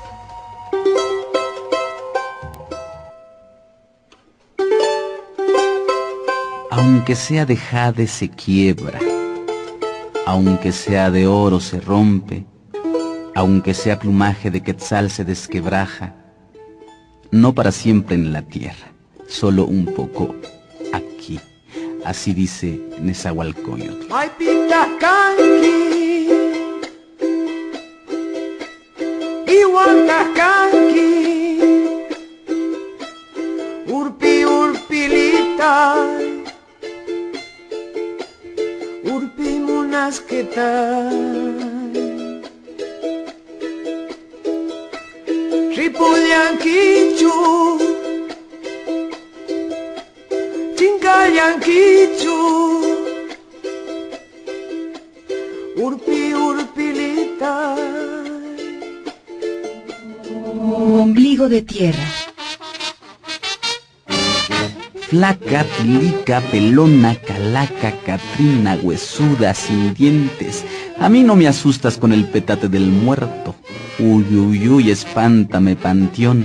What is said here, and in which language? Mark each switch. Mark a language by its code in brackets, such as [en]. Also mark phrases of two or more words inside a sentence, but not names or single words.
[es] Aunque sea de jade se quiebra, aunque sea de oro se rompe, aunque sea plumaje de quetzal se desquebraja, no para siempre en la tierra, solo un poco aquí. Así dice Nezahualcóyotl. [qu] Maipita kanki, Iwanka kanki, urpi urpilita, urpi munasqueta, Ripuyanquichu, Chincayanquichu, urpi urpilita. [es] Ombligo de tierra. Flaca, tilica, pelona, calaca, catrina, huesuda, sin dientes. A mí no me asustas con el petate del muerto. Uy, uy, uy, espántame, panteón.